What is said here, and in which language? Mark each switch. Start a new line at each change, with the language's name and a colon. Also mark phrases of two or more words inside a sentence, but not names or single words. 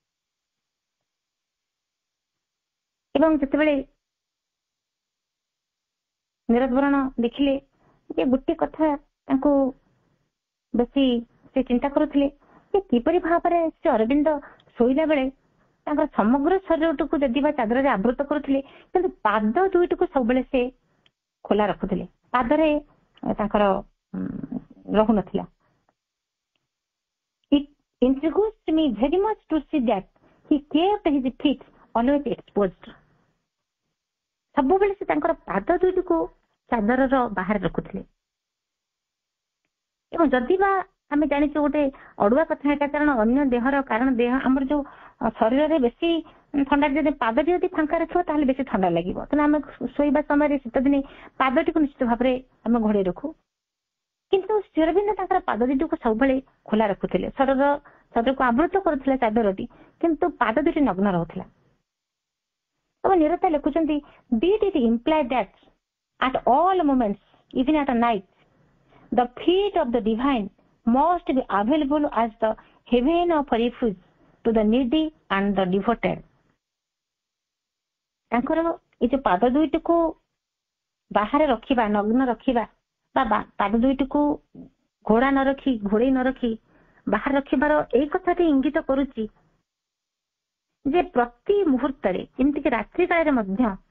Odia: ଏବଂ ଯେତେବେଳେ ନିରବରଣ ଦେଖିଲେ ଯେ ଗୋଟେ କଥା ତାଙ୍କୁ ବେଶୀ ସେ ଚିନ୍ତା କରୁଥିଲେ ଯେ କିପରି ଭାବରେ ସେ ଅରବିନ୍ଦ ଶୋଇଲା ବେଳେ ତାଙ୍କର ସମଗ୍ର ଶରୀରଟିକୁ ଯଦି ବା ଚାଦରରେ ଆବୃତ କରୁଥିଲେ, କିନ୍ତୁ ପାଦ ଦୁଇଟିକୁ ସବୁବେଳେ ସେ ଖୋଲା ରଖୁଥିଲେ, ପାଦରେ ତାଙ୍କର ରହୁନଥିଲା।
English: It intrigues me very much to see that he kept his feet always exposed.
Odia: ସବୁବେଳେ ସେ ତାଙ୍କର ପାଦ ଦୁଇଟିକୁ ଚାଦରର ବାହାରେ ରଖୁଥିଲେ। ଏବଂ ଯଦି ବା ଆମେ ଜାଣିଛୁ ଗୋଟେ ଅଡୁଆ କଥା ଏଟା, କାରଣ ଅନ୍ୟ ଦେହର କାରଣ ଦେହ ଆମର ଯୋଉ ଶରୀରରେ ବେଶୀ ଥଣ୍ଡା, ଯଦି ପାଦଟି ଯଦି ଫାଙ୍କା ରଖିବ ତାହେଲେ ବେଶୀ ଥଣ୍ଡା ଲାଗିବ। ତେଣୁ ଆମେ ଶୋଇବା ସମୟରେ ଶୀତ ଦିନେ ପାଦଟିକୁ ନିଶ୍ଚିତ ଭାବରେ ଆମେ ଘୋଡେଇ ରଖୁ, କିନ୍ତୁ ଶ୍ରୀ ଅରବିନ୍ଦ ତାଙ୍କର ପାଦ ଦୁଇଟିକୁ ସବୁବେଳେ ଖୋଲା ରଖୁଥିଲେ। ଶରୀରକୁ ଆବୃତ କରୁଥିଲା ଚାଦରଟି, କିନ୍ତୁ ପାଦ ଦୁଇଟି ନଗ୍ନ ରହୁଥିଲା। ଏବଂ ନିରତା ଲେଖୁଛନ୍ତି,
English: did it imply that at all moments, even at night, the feet of the divine must be available as the haven of refuge to the needy and the devoted?
Odia: ତାଙ୍କର ଏଇ ଯୋଉ ପାଦ ଦୁଇଟିକୁ ବାହାରେ ରଖିବା, ନଗ୍ନ ରଖିବା ବା ପାଦ ଦୁଇଟିକୁ ଘୋଡେଇ ନ ରଖି ବାହାରେ ରଖିବାର ଏଇ କଥାଟି ଇଙ୍ଗିତ କରୁଛି ଯେ ପ୍ରତି ମୁହୂର୍ତ୍ତରେ, ଯେମିତିକି ରାତ୍ରି କାଳରେ ମଧ୍ୟ